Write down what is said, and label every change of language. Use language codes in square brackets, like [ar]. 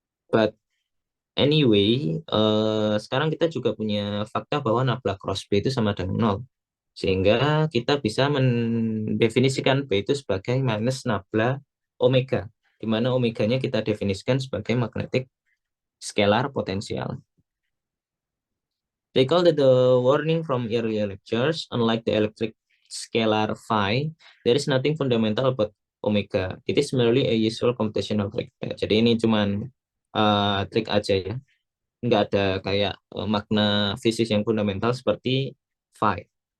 [en] But anyway, [id] sekarang kita juga punya fakta bahwa nabla cross B itu sama dengan 0. Sehingga kita bisa mendefinisikan B itu sebagai minus nabla omega, di mana omeganya kita definisikan sebagai magnetic scalar potensial. [en] Recall that the warning from earlier lectures, unlike the electric scalar phi, there is nothing fundamental about omega. It is merely a usual computational trick. [id] Ya, jadi ini cuman trik aja ya. Nggak ada kayak makna fisik yang fundamental seperti phi.